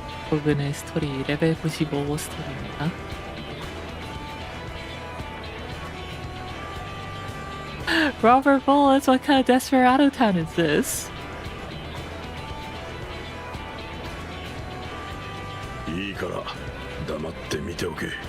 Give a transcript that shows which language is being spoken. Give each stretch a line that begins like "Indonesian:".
Korean: 부분의 스토리 레벨 95 스토리입니다.
English: Robert Bullets, what kind of Desperado town is this?
Japanese: いいから黙って見ておけ。